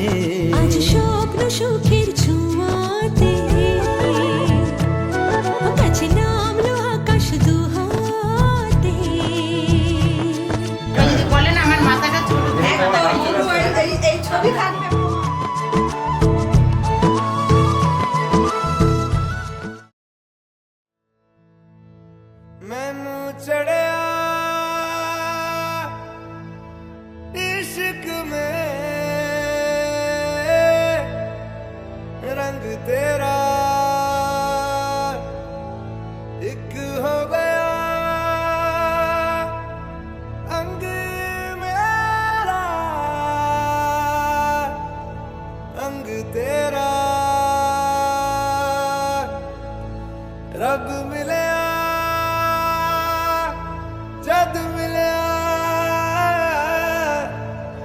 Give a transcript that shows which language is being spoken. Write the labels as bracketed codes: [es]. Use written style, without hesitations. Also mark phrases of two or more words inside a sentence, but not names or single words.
[bn] আজ স্বপ্ন সুখের ছোঁয়াতে কাছে নামলো আকাশ দুহাতে। বলেন আমার মাথাটা ছোট, এই ছবি থাকবে। [pa] ਮੈਨੂੰ ਚੜ੍ਹਿਆ ਇਸ਼ਕ ਮੇਂ ਰੰਗ ਤੇਰਾ ਇੱਕ ਹੋ ਗਿਆ, ਅੰਗ ਮੇਰਾ ਅੰਗ ਤੇਰਾ ਰੱਬ ਮਿਲੇ ਜਦ ਮਿਲਿਆ